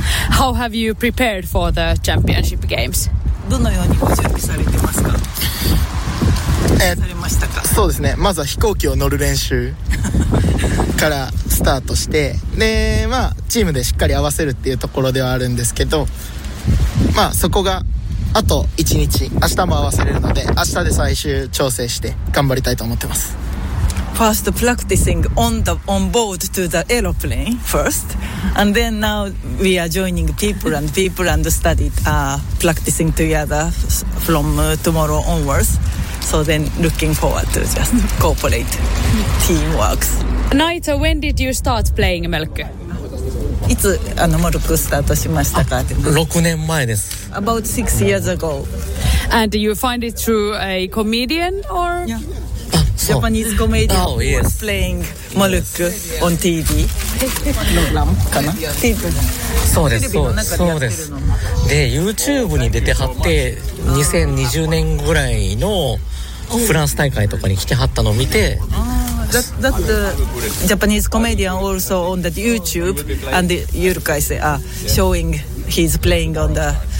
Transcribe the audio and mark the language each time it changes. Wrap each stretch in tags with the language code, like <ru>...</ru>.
<en>How have you prepared for the championship games?</en> <ja>どのようにご準備されてますか？されましたか？そうですね。まずは飛行機を乗る練習からスタートして、で、まあチームでしっかり合わせるっていうところではあるんですけど、まあそこがあと1日、明日も合わせれるので、明日で最終調整して頑張りたいと思ってます。</ja> <en>First practicing on board to the aeroplane first, and then now we are joining people and study practicing together from tomorrow onwards. So then looking forward to just cooperate teamworks. Naito, when did you start playing mölkky?</en> <ja>いつあのモルクスタートしましたか？ 6年前です。</ja> <en>About 6 years ago. And you find it through a comedian or? Yeah. Japanese comedian was playing Moluk on TV.</en> <ja>Program かな</ja> <en>TV</en> <ja>そうです、そうです。で、YouTube に出てはって、2020年ぐらいのフランス大会とかに来てはったのを見て、</ja> <en>That the Japanese comedian also on the YouTube and Yurukai showing his playing on the</en>